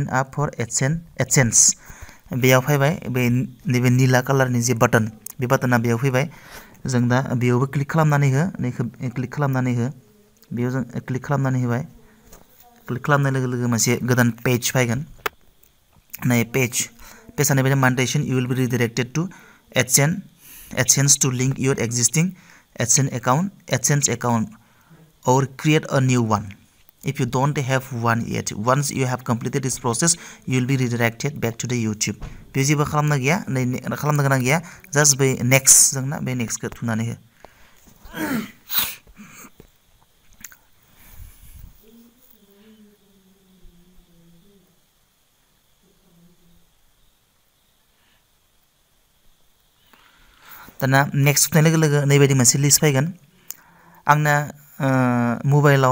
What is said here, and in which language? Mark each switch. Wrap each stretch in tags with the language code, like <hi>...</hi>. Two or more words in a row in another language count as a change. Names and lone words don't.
<en>apply for AdSense</en> <brx>बेयाव फैबाय बे नैबे निला कालारनि जे बटन बे बटना बेयाव फैबाय जों दा बेयावबो क्लिक खालामनानै हो नैखौ क्लिक खालामनानै हो बेयाव जों क्लिक खालामनानै होबाय क्लिक खालामनाय लोगो लोगो मोनसे गोदान पेज फैगोन नै पेजआ नैबे</brx> <en>monetization you will be redirected to AdSense to link your existing AdSense account or create a new one if you don't have one yet once you have completed this process you will be redirected back to the YouTube</en> <brx>बे जेबो खालामनो गैया नै खालामनो गोनां गैया जास्ट बे नेक्स्ट जोंना बे नेक्स्टखौ थुनानै हो दाना नेक्स्ट थुनाय लोगो लोगो नैबायदि मोनसे लिस्ट फैगोन आंना मबाइलाव</brx>